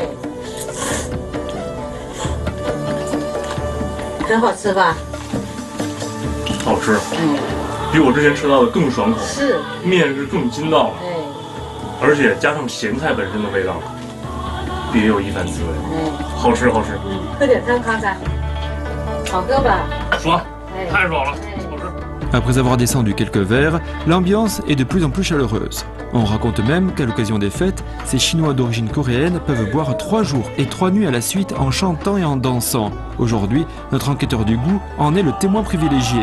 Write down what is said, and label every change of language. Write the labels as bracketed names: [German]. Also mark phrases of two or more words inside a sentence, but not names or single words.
[Chinese] 很好吃吧？好吃，比我之前吃到的更爽口，是，面是更筋道了，而且加上咸菜本身的味道，别有一番滋味，好吃好吃。喝点汤看看。 [French] Après avoir descendu quelques verres, l'ambiance est de plus en plus chaleureuse. On raconte même qu'à l'occasion des fêtes, ces Chinois d'origine coréenne peuvent boire 3 jours et 3 nuits à la suite en chantant et en dansant. Aujourd'hui, notre enquêteur du goût en est le témoin privilégié.